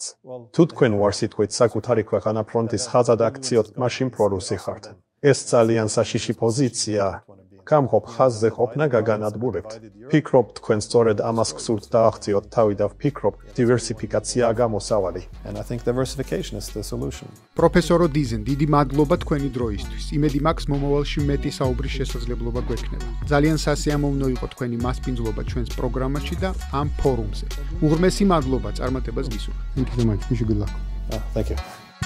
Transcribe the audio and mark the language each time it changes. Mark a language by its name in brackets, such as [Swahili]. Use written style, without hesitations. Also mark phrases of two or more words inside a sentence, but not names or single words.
[Georgian] თუ თქვენ უარსიტყვით საკუთარი ქვეყანა ფრონტის ხაზად აქციოთ, მაშინ პრორუსი ხართ. ეს ძალიან საშიში პოზიცია. გამყოფ ხაზზე ყოფნა გაგანადგურებთ. ფიქრობ თქვენ სწორედ ამას გსურთ დააღწიოთ თავი და ვფიქრობ დივერსიფიკაციაა გამოსავალი. [English] And I think diversification is the solution. [Georgian] პროფესორო დიზენ, დიდი მადლობა თქვენი დროისთვის. იმედი მაქვს მომავალში მეტი საუბრის შესაძლებლობა გვექნება. ძალიან სასიამოვნო იყო თქვენი მასპინძლობა ჩვენს პროგრამაში და ამ ფორუმზე. უღრმესი მადლობა წარმატებას გისურვებთ. [English] Thank you so much. Wish you good luck. Thank you.